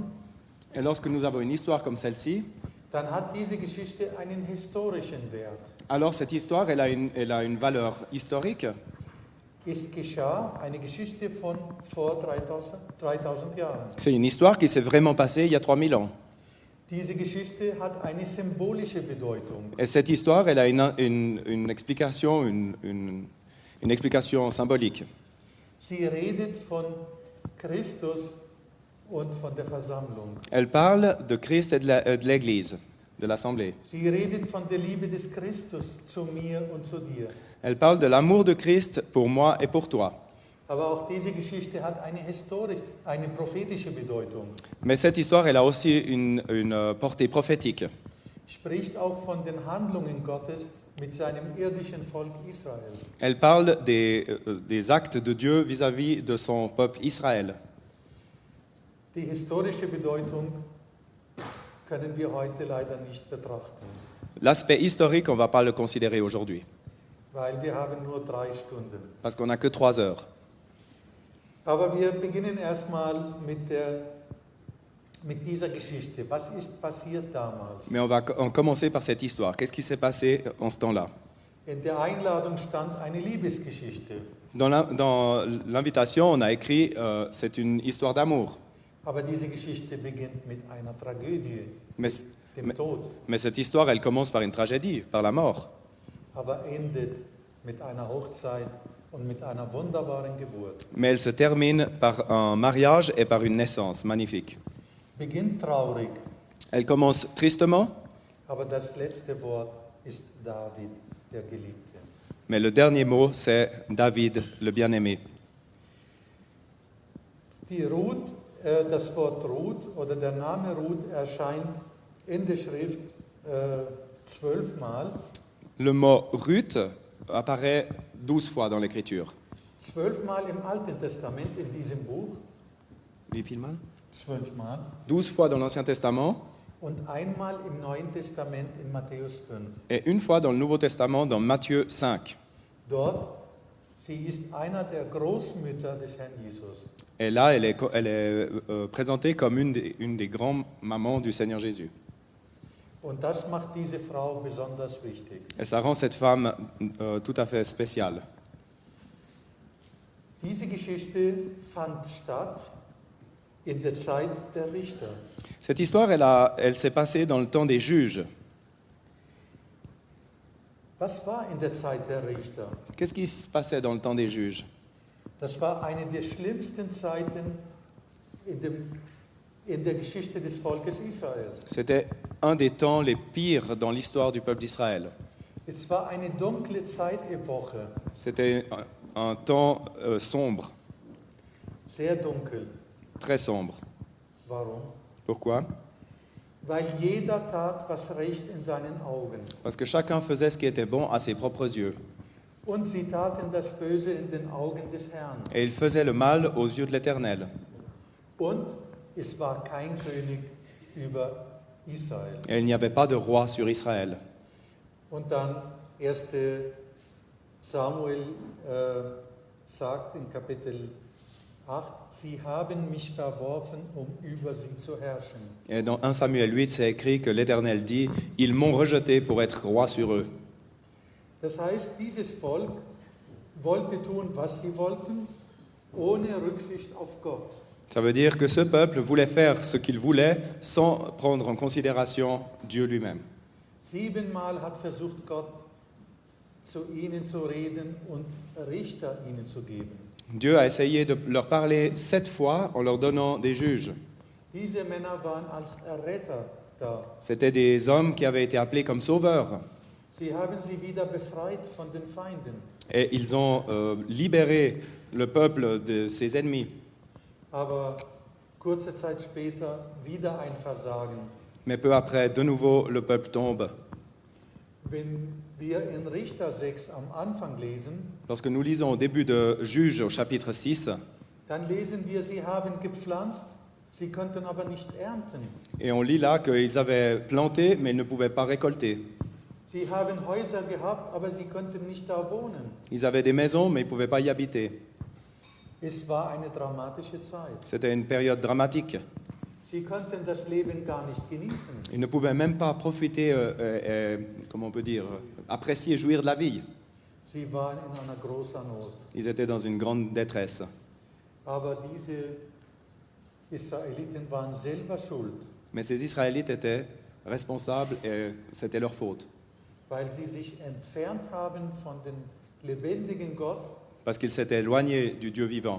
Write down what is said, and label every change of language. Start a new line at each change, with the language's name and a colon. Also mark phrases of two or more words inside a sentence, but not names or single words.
French: Et lorsque nous avons une histoire comme celle-ci,
German: dann hat diese Geschichte einen historischen Wert.
French: alors cette histoire, elle a une valeur historique.
German: Es geschah eine Geschichte von vor 3000 Jahren.
French: C'est une histoire qui s'est vraiment passée il y a 3000 ans.
German: Diese Geschichte hat eine symbolische Bedeutung.
French: Et cette histoire, elle a une explication, une explication symbolique.
German: Sie redet von Christus und von der Versammlung.
French: Elle parle de Christ et de l'Église, de l'Assemblée.
German: Sie redet von der Liebe des Christus zu mir und zu dir.
French: Elle parle de l'amour de Christ pour moi et pour toi.
German: Aber auch diese Geschichte hat eine prophetische Bedeutung.
French: Mais cette histoire, elle a aussi une portée prophétique.
German: Spricht auch von den Handlungen Gottes mit seinem irdischen Volk Israel.
French: Elle parle des actes de Dieu vis-à-vis de son peuple Israël.
German: Die historische Bedeutung können wir heute leider nicht betrachten,
French: L'aspect historique, on ne va pas le considérer aujourd'hui,
German: weil wir haben nur 3 Stunden.
French: parce qu'on n'a que 3 heures.
German: Aber wir beginnen erstmal mit dieser Geschichte. Was ist passiert damals?
French: Mais on va commencer par cette histoire. Qu'est-ce qui s'est passé en ce temps-là?
German: In der Einladung stand eine Liebesgeschichte.
French: Dans l'invitation, on a écrit c'est une histoire d'amour.
German: Aber diese Geschichte beginnt mit einer Tragödie,
French: Mais,
German: dem Tod,
French: mais cette histoire, elle commence par une tragédie, par la mort.
German: aber endet mit einer Hochzeit und mit einer wunderbaren Geburt.
French: Mais elle se termine par un mariage et par une naissance magnifique.
German: Beginnt traurig,
French: Elle commence tristement,
German: aber das letzte Wort ist David, der Geliebte.
French: mais le dernier mot, c'est David, le bien-aimé.
German: Die Ruth, das Wort Ruth oder der Name Ruth erscheint in der Schrift 12 Mal.
French: Le mot Ruth apparaît 12 fois dans l'Écriture.
German: 12 Mal im Alten Testament in diesem Buch. Wie viel Mal? 12 Mal.
French: 12 fois dans l'Ancien Testament
German: Und einmal im Neuen Testament in Matthäus 5.
French: et une fois dans le Nouveau Testament dans Matthieu 5.
German: Dort, sie ist einer der Großmütter des Herrn Jesus.
French: Et là, elle est présentée comme une des grandes mamans du Seigneur Jésus.
German: Und das macht diese Frau besonders wichtig.
French: Et ça rend cette femme tout à fait spéciale.
German: Diese Geschichte fand statt in der Zeit der Richter.
French: Cette histoire, elle s'est passée dans le temps des juges.
German: Was war in der Zeit der Richter?
French: Qu'est-ce qui se passait dans le temps des juges?
German: Das war eine der schlimmsten Zeiten in der Geschichte des Volkes Israel.
French: C'était un des temps les pires dans l'histoire du peuple d'Israël.
German: Es war eine dunkle Zeitepoche,
French: C'était un temps sombre,
German: sehr dunkel.
French: très sombre.
German: Warum?
French: Pourquoi?
German: Weil jeder tat, was recht in seinen Augen.
French: Parce que chacun faisait ce qui était bon à ses propres yeux.
German: Und sie taten das Böse in den Augen des Herrn.
French: Et il faisait le mal aux yeux de l'Éternel.
German: Und es war kein König über Israel.
French: Et il n'y avait pas de roi sur Israël.
German: Und dann 1. Samuel sagt in Kapitel 8, sie haben mich verworfen, über sie zu herrschen.
French: Et dans 1 Samuel 8, c'est écrit que l'Éternel dit « Ils m'ont rejeté pour être roi sur eux ».
German: Das heißt, dieses Volk wollte tun, was sie wollten, ohne Rücksicht auf Gott.
French: Ça veut dire que ce peuple voulait faire ce qu'il voulait sans prendre en considération Dieu lui-même.
German: 7-mal hat versucht, Gott zu ihnen zu reden und Richter ihnen zu geben.
French: Dieu a essayé de leur parler 7 fois en leur donnant des juges.
German: Diese Männer waren als Erretter da.
French: C'étaient des hommes qui avaient été appelés comme sauveurs.
German: Sie haben sie wieder befreit von den Feinden.
French: Et ils ont libéré le peuple de ses ennemis.
German: Aber kurze Zeit später wieder ein Versagen.
French: Mais peu après, de nouveau, le peuple tombe.
German: Wenn wir in Richter 6 am Anfang lesen,
French: Lorsque nous lisons au début de Juges au chapitre 6,
German: dann lesen wir, sie haben gepflanzt, sie konnten aber nicht ernten.
French: et on lit là qu'ils avaient planté, mais ils ne pouvaient pas récolter.
German: Sie haben Häuser gehabt, aber sie konnten nicht da wohnen.
French: Ils avaient des maisons, mais ils ne pouvaient pas y habiter.
German: Es war eine dramatische Zeit.
French: C'était une période dramatique.
German: Sie konnten das Leben gar nicht genießen.
French: Ils ne pouvaient même pas profiter, comment on peut dire, apprécier, jouir de la vie.
German: Sie waren in einer großen Not.
French: Ils étaient dans une grande détresse.
German: Aber diese Israeliten waren selber schuld,
French: Mais ces Israélites étaient responsables et c'était leur faute.
German: weil sie sich entfernt haben von dem lebendigen Gott,
French: Parce qu'ils s'étaient éloignés du Dieu vivant